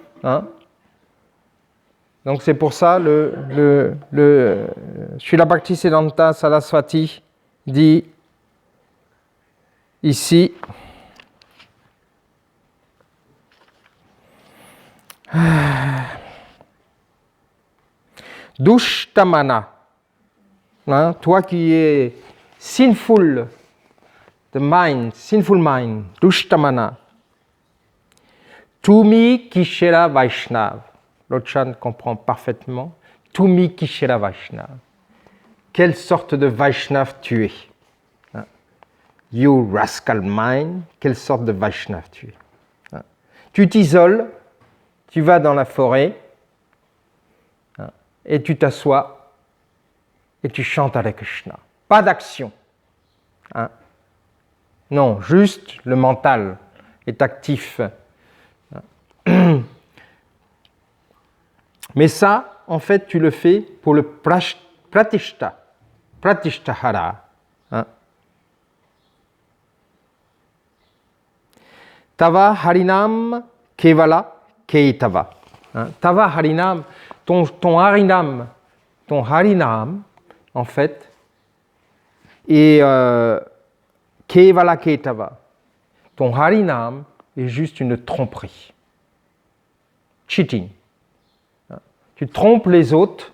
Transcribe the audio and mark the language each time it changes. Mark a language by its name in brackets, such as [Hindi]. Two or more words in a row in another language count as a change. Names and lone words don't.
[French] Donc c'est pour ça le Srila Bhaktisiddhanta Saraswati dit ici Dushtamana, toi qui es [English] sinful mind, [Bangla] দুষ্ট মন, তুমি কিসের বৈষ্ণব. [French] Lochan comprend parfaitement. [Bangla] তুমি কিসের বৈষ্ণব. [French] Quelle sorte de Vaishnav tu es? [English] You rascal mind, [French] quelle sorte de Vaishnav tu es? Tu t'isoles, tu vas dans la forêt, et tu t'assois, et tu chantes Hare Krishna. Pas d'action. Non, juste le mental est actif. Mais ça, en fait, tu le fais pour le pratishta, pratishtahara. [Bangla] তব হরিনাম কেবল কৈতব. তব হরিনাম, [French] ton harinam, en fait, est [Bangla] কেবল কৈতব. [French] Ton harinam est juste une tromperie. Cheating. Tu trompes les autres.